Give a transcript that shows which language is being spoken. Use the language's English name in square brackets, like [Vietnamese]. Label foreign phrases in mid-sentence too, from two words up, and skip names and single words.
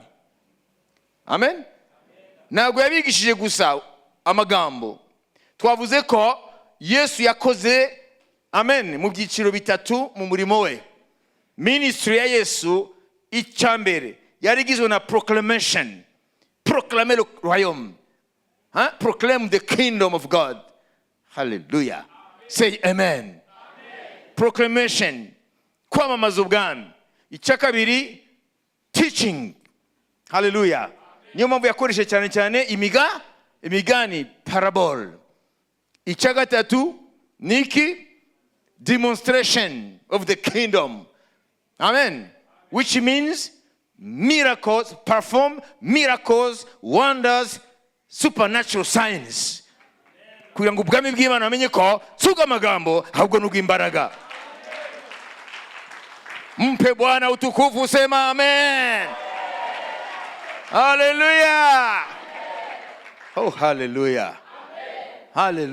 [English] Amen. [Kinyarwanda] Ntabwo yabigishije gusa amagambo. Twavuze ko Yesu yakoze, amen, mu byiciro bitatu mu murimo we. Ministry ya Yesu icyambere yari igizwe na proclamation. [French] Proclamer le royaume. [English] Proclaim the kingdom of God. Hallelujah. Say amen. Proclamation. [Kinyarwanda] Kwamamaza ubwami. Icya kabiri, teaching. [English] Hallelujah. [Kinyarwanda] Niyo mpamvu yakoreshe cyane imigani, parable. Icya gatatu, niki? [English] Demonstration of the kingdom. Amen. Which means miracles, perform miracles, wonders, supernatural signs. [Kinyarwanda] Kugira ngo ubwami bw'Imana amenye ko suga amagambo ahubwo n'ubw'imbaraga. [Swahili] Mpe Bwana utukufu, sema amen. [English] Hallelujah. Oh, hallelujah.